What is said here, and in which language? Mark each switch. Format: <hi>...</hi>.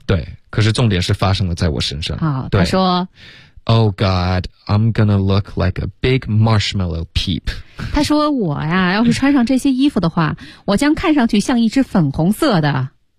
<zh>对，可是重点是发生了在我身上。好，他说。</zh> <en>Oh God, I'm gonna look like a big marshmallow peep.</en> <zh>他说我呀，要是穿上这些衣服的话，我将看上去像一只粉红色的。</zh>